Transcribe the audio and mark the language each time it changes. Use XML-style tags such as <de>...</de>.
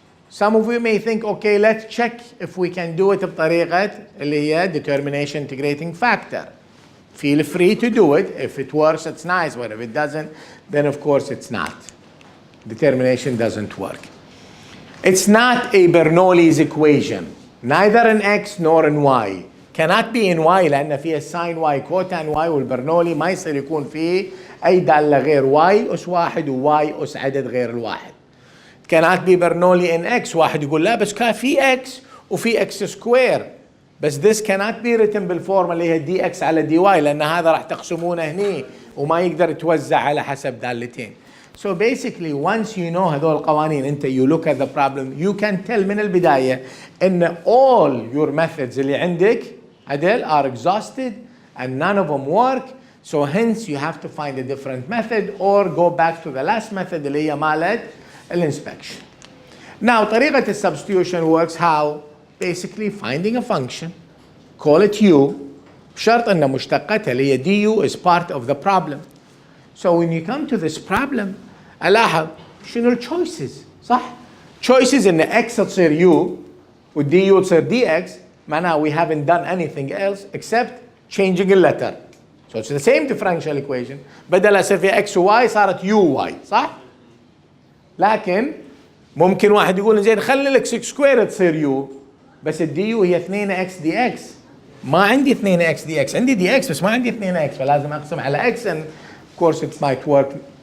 <en>Some of you may think, okay, let's check if we can do it بطريقة اللي هي determination integrating factor. Feel free to do it. If it works, it's nice. But if it doesn't, then of course it's not. Determination doesn't work. It's not a Bernoulli's equation, neither in x nor in y. Cannot be in y</en> <ar>لأن فيها sin y cotan y والبرنولي ما يصير يكون فيه أي دالة غير y أس واحد و y أس عدد غير الواحد.</ar> <en>Cannot be Bernoulli in x.</en> <ar>واحد يقول لا بس كان في x وفي x square. بس</ar> <en>this cannot be written</en> <ar>بالفورمة اللي هي dx على dy لأن هذا راح تقسمونه هني وما يقدر يتوزع على حسب دالتين.</ar> <en>So basically once you know هذول القوانين أنت you look at the problem, you can tell</en> <ar>من البداية إن</ar> <en>all your methods اللي عندك هذول are exhausted and none of them work. So hence you have to find a different method or go back to the last method</en> <ar>اللي هي مالت الانسبكشن.</ar> <en>Now طريقة substitution works how? Basically finding a function, call it u,</en> <ar>بشرط أن مشتقتها اللي هي</ar> <en>du is part of the problem. So when you come to this problem</en> <ar>ألاحظ شنو</ar> <en>choices صح؟ Choices إن x تصير u و du تصير dx معناها we haven't done anything else except changing a letter. So it's the same differential equation,</en> <ar>بدل يصير فيها x و y صارت uy صح؟ لكن ممكن واحد يقول زين خلي الاكس سكوير تصير يو بس الدي يو هي 2 اكس دي اكس. ما عندي 2 اكس دي اكس، عندي دي اكس بس ما عندي 2 اكس، فلازم اقسم على اكس</ar> <en>and of course it might work</en>